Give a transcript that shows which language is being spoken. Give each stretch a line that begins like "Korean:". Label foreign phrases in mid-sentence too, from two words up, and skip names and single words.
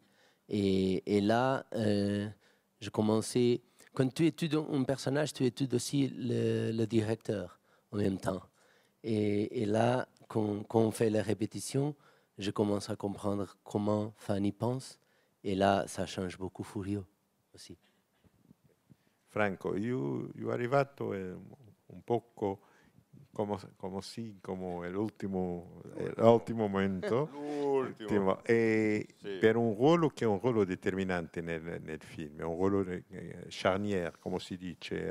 French: Et là, je commençais... Quand tu études un personnage, tu études aussi le directeur en même temps. Et là, quand on fait les répétitions, je commence à comprendre comment Fanny pense. Et là, ça change beaucoup Furio aussi.
Italian: Franco, io arrivato un poco come l'ultimo momento. L'ultimo. E sì. Per un ruolo che è un ruolo determinante nel film, è un ruolo charnière, come si dice.